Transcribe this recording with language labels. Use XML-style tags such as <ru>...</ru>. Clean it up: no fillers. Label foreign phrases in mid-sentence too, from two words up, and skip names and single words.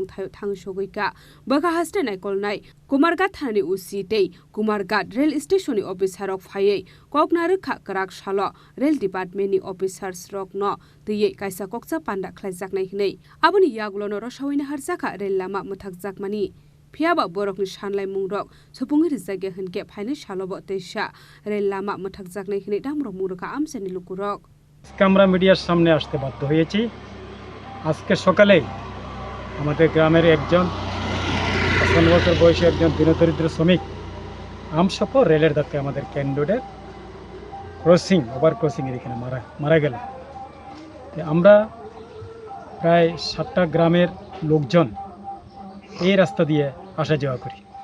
<trp>Thang Shogoika Baka Haste Naikol Nai Kumargat Thani Usitei Kumargat Rail Station ni Officer of Haye Koknarukha Karak Shalo</trp> <en>Rail Department</en> <trp>ni Officers Rok No Tiye Kaisa Koksa Panda Khlaijak Nai Hnei Abuni Yagulono Roshawina Harzaka Rail Lama Muthakjakmani Phiaba Borok ni Shanlaimung Rok Sopungi Rizage Hinke Phaine Shalobo Teisha Rail Lama Muthakjak Nai Hnei Damro Muruka Amsani Lukurok</trp> <bn>আমরা মিডিয়ার সামনে আসতে বাধ্য হয়েছি আজকে সকালে আমাদের গ্রামের একজন 55 বছর বয়সী একজন দিনদরিদ্র শ্রমিক আমসপর রেলের ধাক্কায় আমাদের ক্যান্ডোডের</bn> <en>over crossing</en> <bn>এর এখানে মারা গেল আমরা প্রায় 7টা গ্রামের লোকজন এই রাস্তা দিয়ে আসা যাওয়া করি</bn>